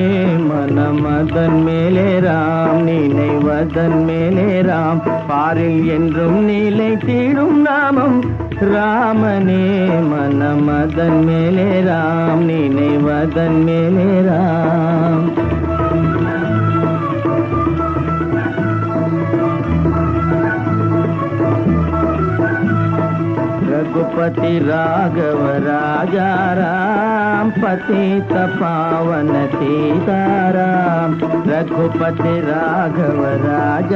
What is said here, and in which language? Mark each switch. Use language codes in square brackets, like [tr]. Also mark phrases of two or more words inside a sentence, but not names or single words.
[ta] மனமதன் மேலே ராம் நினைவதன் மேலே ராம் பாரில் என்றும் நிலைத்திடும் நாமம் ராமனே. மனமதன் மேலே ராம் நினைவதன் மேலே ராம். [hi] रघुपति राघव राजा राम पतित पावन सीताराम रघुपति राघव राजा